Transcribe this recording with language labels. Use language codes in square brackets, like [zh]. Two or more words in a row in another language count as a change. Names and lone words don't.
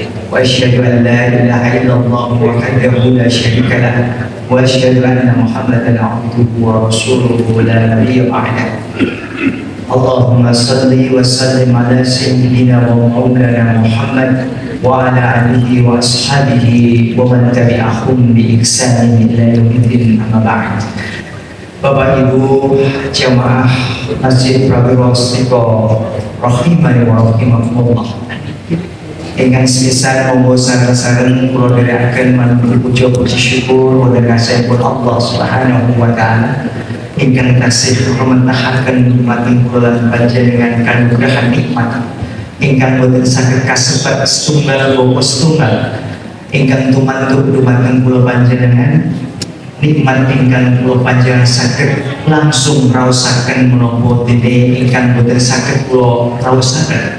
[ar] وأشهد أن لا إله إلا الله وحده لا شريك له وأشهد أن محمدا عبده ورسوله لا نبي بعده. اللهم صل وسلم على سيدنا ومولانا محمد وعلى آله وأصحابه ومن تبعهم بإحسان إلى يوم الدين، أما بعد. [id] Bapak Ibu jamaah Masjid Prawiro Istiqomah [ar] رحمني ورحمكم الله. [jv] Ingkang semisal monggo sareng-sareng kula dherekaken manut puja puji syukur wonten kasihipun Allah [ar] سبحانه وتعالى [jv] ingkang tasih rumentahaken dumateng kula lan panjenengan kanugrahan nikmat ingkang boten saged kasebat setunggal bapa setunggal ingkang tumantuk dumateng kula panjenengan, nikmat ingkang kula panjenengan saged langsung raosaken menapa dene ingkang boten saged kula raosaken.